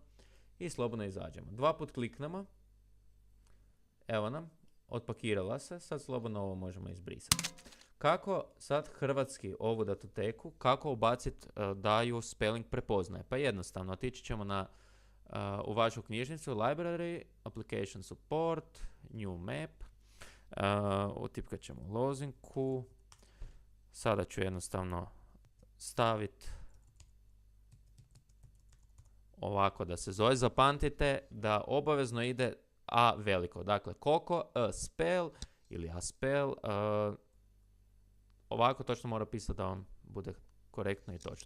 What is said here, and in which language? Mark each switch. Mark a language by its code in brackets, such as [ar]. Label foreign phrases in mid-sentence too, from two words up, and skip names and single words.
[hr] I slobodno izađemo. 2 put kliknemo. Evo nam, otpakirala se, sad slobodno ovo možemo izbrisati. Kako sad hrvatski ovu datoteku, kako ubaciti da ju spelling prepoznaje? Pa jednostavno, otići ćemo u vašu knjižnicu, [en] library, application support, new map, [hr] utipkat ćemo lozinku, sada ću jednostavno staviti ovako da se zove. Zapamtite da obavezno ide A veliko. Dakle, Coco, a spell ili a spell. Ovako točno mora pisati da vam bude korektno i točno.